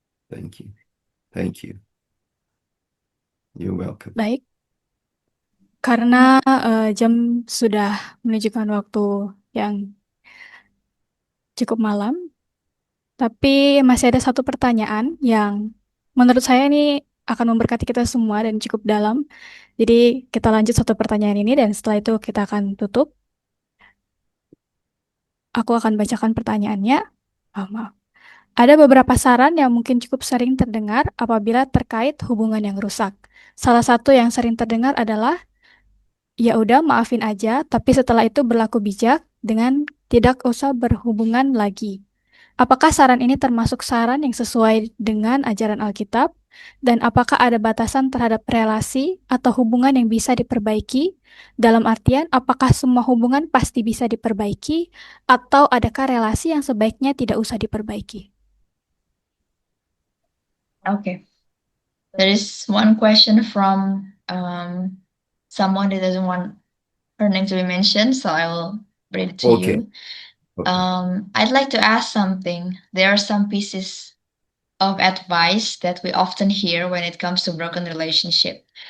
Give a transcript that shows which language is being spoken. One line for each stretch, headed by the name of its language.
English: Thank you. Thank you. You're welcome.
Indonesian: Baik. Karena jam sudah menunjukkan waktu yang cukup malam, tapi masih ada satu pertanyaan yang menurut saya ini akan memberkati kita semua dan cukup dalam. Jadi kita lanjut satu pertanyaan ini dan setelah itu kita akan tutup. Aku akan bacakan pertanyaannya. Maaf. Ada beberapa saran yang mungkin cukup sering terdengar apabila terkait hubungan yang rusak. Salah satu yang sering terdengar adalah, ya udah maafin aja, tapi setelah itu berlaku bijak dengan tidak usah berhubungan lagi. Apakah saran ini termasuk saran yang sesuai dengan ajaran Alkitab? Dan apakah ada batasan terhadap relasi atau hubungan yang bisa diperbaiki? Dalam artian, apakah semua hubungan pasti bisa diperbaiki? Atau adakah relasi yang sebaiknya tidak usah diperbaiki?
English: Okay. There is one question from someone that doesn't want her name to be mentioned, so I will read it to Okay. you. Okay. I'd like to ask something. There are some pieces of advice that we often hear when it comes to broken relationship.